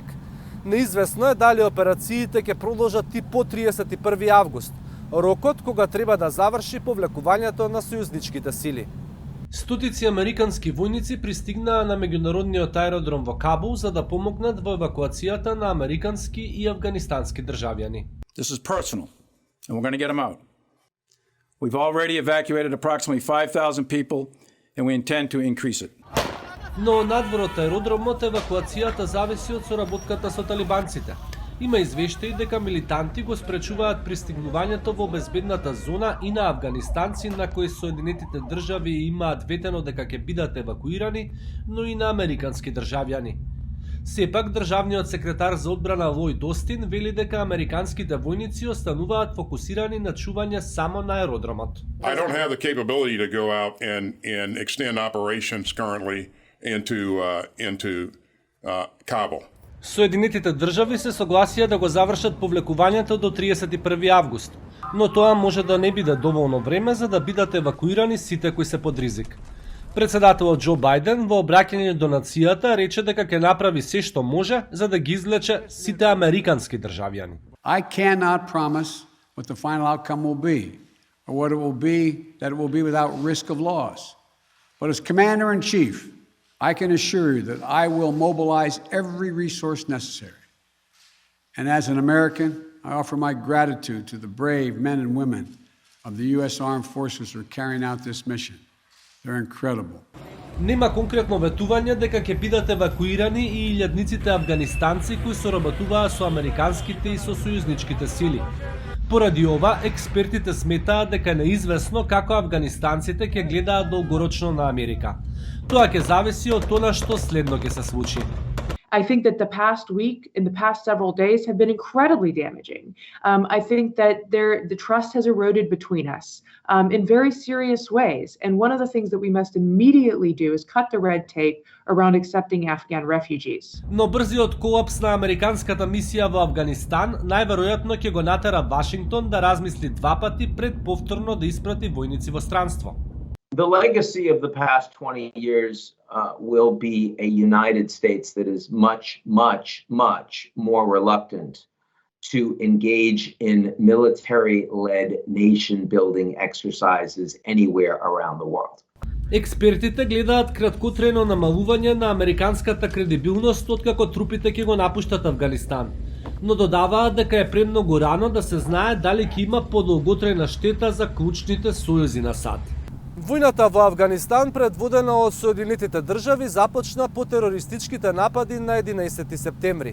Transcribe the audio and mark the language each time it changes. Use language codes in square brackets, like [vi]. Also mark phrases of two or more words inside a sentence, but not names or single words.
[mk] Неизвестно е дали операциите ќе продолжат и по 31 август, рокот кога треба да заврши повлекувањето на сојузничките сили. Стотици американски војници пристигнаа на меѓународниот аеродром во Кабул за да помогнат во евакуацијата на американски и афганистански државјани. [en] This is personal, and we're going to get them out. We've already evacuated approximately 5,000 people, and we intend to increase it. [mk] Но надвор од аеродромот евакуацијата зависи од соработката со талибанците. Има извештаи дека милитанти го спречуваат пристигнувањето во безбедната зона и на афганистанци на кои Соединетите држави имаат ветено дека ќе бидат евакуирани, но и на американски државјани. Сепак, државниот секретар за одбрана Лојд Остин вели дека американските војници остануваат фокусирани на чување само на аеродромот. [en] I don't have the capability to go out and extend operations currently into Kabul. [mk] Соединетите држави се согласија да го завршат повлекувањето до 31 август, но тоа може да не биде доволно време за да бидат евакуирани сите кои се под ризик. Председателот Џо Бајден во обраќање до нацијата рече дека ќе направи се што може за да ги излече сите американски државјани. [en] I cannot promise what the final outcome will be, or what it will be, that it will be without risk of loss. But as Commander-in-Chief, I can assure you that I will mobilize every resource necessary. And as an American, I offer my gratitude to the brave men and women of the U.S. Armed Forces who are carrying out this mission. They're incredible. [mk] Нема конкретно ветување дека ќе бидат евакуирани и илјадниците афганистанци кои соработуваа со американските и со сојузничките сили. Поради ова, експертите сметаат дека е неизвестно како афганистанците ќе гледаат долгорочно на Америка. Тоа ќе зависи од тоа што следно ќе се случи. [en] I think that the past week and the past several days have been incredibly damaging. I think that the trust has eroded between us in very serious ways. And one of the things that we must immediately do is cut the red tape around accepting Afghan refugees. [mk] Но брзиот колапс на американската мисија во Афганистан најверојатно ќе го натера Вашингтон да размисли два пати пред повторно да испрати војници во странство. [en] The legacy of the past 20 years will be a United States that is much, much, much more reluctant to engage in military-led nation-building exercises anywhere around the world. [mk] Експертите гледаат краткотрено намалување на американската кредибилност откако трупите ќе го напуштат Афганистан, но додаваат дека е премногу рано да се знае дали ќе има подолготрајна штета за клучните сојузи на САД. Војната во Афганистан, предводена од Соединетите држави, започна по терористичките напади на 11 септември.